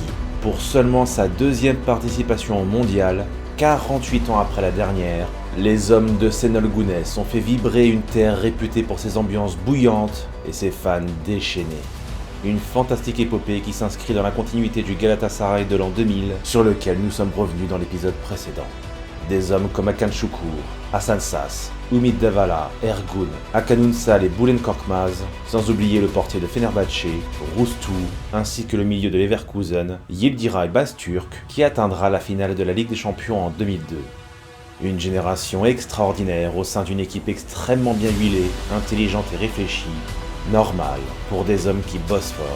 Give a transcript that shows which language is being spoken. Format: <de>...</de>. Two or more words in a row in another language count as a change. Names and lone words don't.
<fr>Pour seulement sa deuxième participation au Mondial, 48 ans après la dernière, les hommes de Şenol Güneş ont fait vibrer une terre réputée pour ses ambiances bouillantes et ses fans déchaînés. Une fantastique épopée qui s'inscrit dans la continuité du Galatasaray de l'an 2000 sur lequel nous sommes revenus dans l'épisode précédent. Des hommes comme Hakan Şükür, Hasan Şaş, Ümit Davala, Ergun, Hakan Ünsal et Bülent Korkmaz, sans oublier le portier de Fenerbahçe, Rüstü, ainsi que le milieu de Leverkusen, Yildiray Öztürk, qui atteindra la finale de la Ligue des Champions en 2002. Une génération extraordinaire au sein d'une équipe extrêmement bien huilée, intelligente et réfléchie, normale pour des hommes qui bossent fort.</fr>